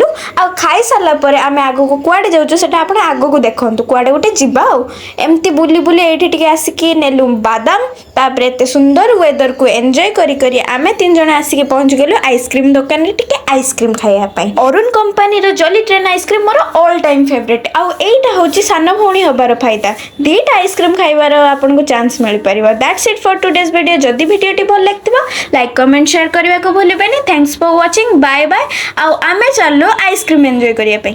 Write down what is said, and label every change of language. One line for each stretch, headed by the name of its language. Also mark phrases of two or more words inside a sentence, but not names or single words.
Odia: ଆ ଖାଇ ସାରା ପରେ ଆମେ ଆଗ କୁ କୁଆଡ଼େ ଯାଉଛୁ ସେଟା ଆପଣ ଆଗ କୁ ଦେଖନ୍ତୁ କୁଆଡ଼େ ଉଠେ ଯିବା ଆ ଏମିତି ବୁଲି ବୁଲି ଏଠି ଟିକେ ଆସିକି ନେଲୁ ବାଦାମ। ତାପରେ ଏତେ ସୁନ୍ଦର ୱେଦର କୁ ଏନଜୟ କରି କରି ଆମେ ତିନି ଜଣ ଆସିକି ପହଞ୍ଚି ଗଲୁ ଆଇସକ୍ରିମ ଦୋକାନ ରେ ଟିକେ ଆଇସକ୍ରିମ ଖାଇଆ ପାଇଁ। ଅରୁଣ କମ୍ପାନୀ ର ଜଲି ଟ୍ରେନ ଆଇସକ୍ରିମ ମୋର
English: all time favorite.
Odia: ଆ ଏଟା ହଉଚି ସାନ ଭଉଣୀ ହେବାର ଫାଇଦା। ଦିଟା ଆଇସକ୍ରିମ ଖାଇବାର ଆପଣ କୁ ଚାନ୍ସ ମିଳି ପାରିବ।
English: That's it for today's video.
Odia: ଯଦି ଭିଡିଓଟି ଭଲ ଲାଗିଥିବ
English: like comment share
Odia: କରିବା କୁ ଭୁଲିବେନି।
English: Thanks for watching bye bye.
Odia: ଆ ଆମେ ଚାଲ ଆଇସକ୍ରିମ ଏନଜୟ କରିଆ ପାଇଁ।